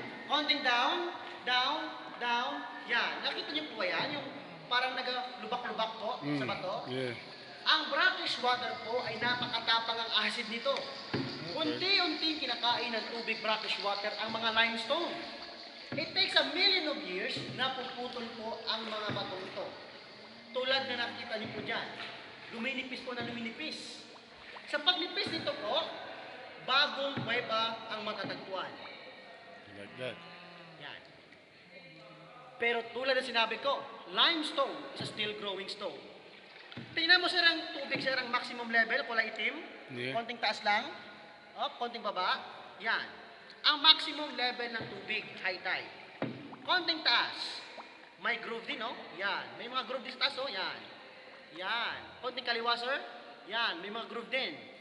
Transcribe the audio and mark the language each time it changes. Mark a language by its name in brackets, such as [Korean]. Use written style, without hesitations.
[English] Counting down, down, down, yan. [Filipino] Nakita niyo po ba yan? Yung parang nagalubak-lubak po sa bato. Yeah. Ang brackish water po ay napakatapang ang acid nito. Unti-unting kinakain ng tubig brackish water ang mga limestone. [English] It takes a million of years [Filipino] na puputol po ang mga batong ito. Tulad na nakita niyo po dyan. Luminipis po na luminipis. Sa pagnipis nito po, bagong kuweba ang matatagpuan. [English] Like that. [Filipino] Yan. Pero tulad ng sinabi ko, [English] limestone is a still growing stone. [Filipino] Tingnan mo sir ang tubig sir, ang maximum level, kulay itim. Yeah. Konting taas lang. Konting baba. Yan. Ang maximum level ng tubig, high tide. Konting taas. May groove din, no? Yan. May mga groove din sa taas, oh. Yan. Yan. Konting kaliwa, sir. Yan. May mga groove din.